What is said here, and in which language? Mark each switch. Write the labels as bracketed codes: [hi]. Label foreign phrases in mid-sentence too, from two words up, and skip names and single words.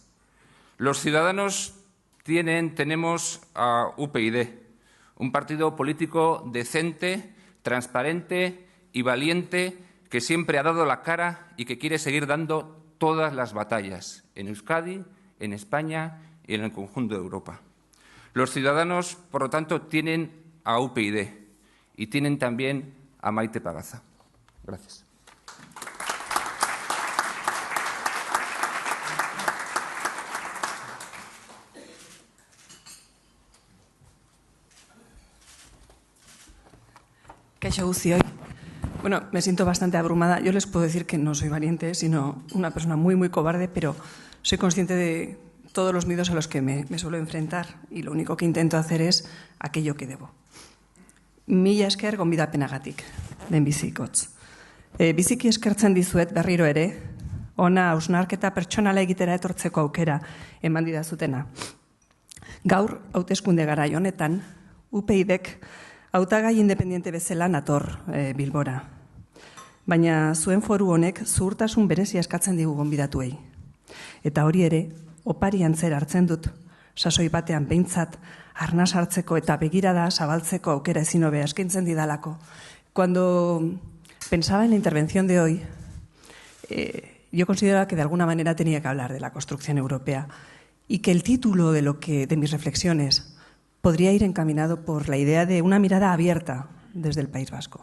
[es] Los ciudadanos tenemos a UPyD, un partido político decente, transparente y valiente que siempre ha dado la cara y que quiere seguir dando todas las batallas en Euskadi, en España y en el conjunto de Europa. Los ciudadanos, por lo tanto, tienen a UPyD y tienen también a Maite Pagaza. Gracias. [eu] Kaixo guztioi. [es] Bueno, me siento bastante abrumada. Yo les puedo decir que no soy valiente, sino una persona muy, muy cobarde, pero soy consciente de todos los miedos a los que me suelo enfrentar y lo único que intento hacer es aquello que debo. [eu] Mila esker gonbidapenagatik, lehenbizikotz. Biziki eskertzen dizuet berriro ere, ona hausnarketa pertsonala egitera etortzeko aukera eman didazutena. Gaur, hauteskunde garai honetan, UPyDek hautagai independiente bezala nator Bilbora. Baina zuen foru honek zuhurtasun berezia eskatzen digu gonbidatuei. Eta hori ere, opari antzera hartzen dut, sasoi batean behintzat, arnas hartzeko eta begirada zabaltzeko aukera ezin hobea eskaintzen didalako. [es] Cuando pensaba en la intervención de hoy, yo consideraba que de alguna manera tenía que hablar de la construcción europea y que el título de mis reflexiones podría ir encaminado por la idea de una mirada abierta desde el País Vasco.